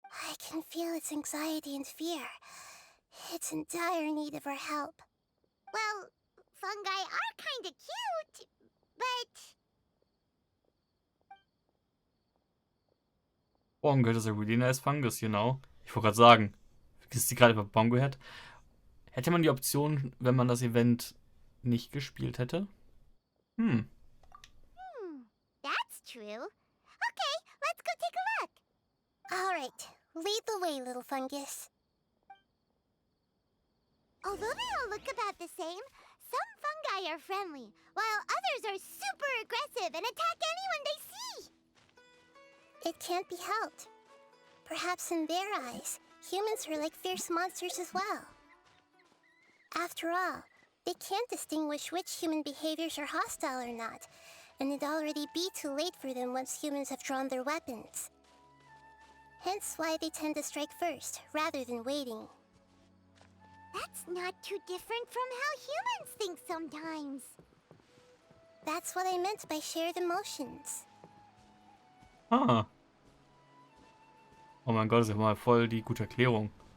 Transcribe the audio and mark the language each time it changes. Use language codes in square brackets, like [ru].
[en] I can feel its anxiety and fear. It's in dire need of our help. Well, fungi are kinda cute, but... Bongo is a really nice fungus, you know. [de] Ich wollte gerade sagen, ist die gerade über Bongo Head? Hätte man die Option, wenn man das Event nicht gespielt hätte? [en] That's true. Okay, let's go take a look. All right, lead the way, little fungus. Although they all look about the same, some fungi are friendly, while others are super aggressive and attack anyone they see. It can't be helped. Perhaps in their eyes, humans are like fierce monsters as well. After all, they can't distinguish which human behaviors are hostile or not, and it'd already be too late for them once humans have drawn their weapons. Hence why they tend to strike first, rather than waiting. That's not too different from how humans think sometimes. That's what I meant by shared emotions. Ah. [de] Oh mein Gott, das ist ja mal voll die gute Erklärung.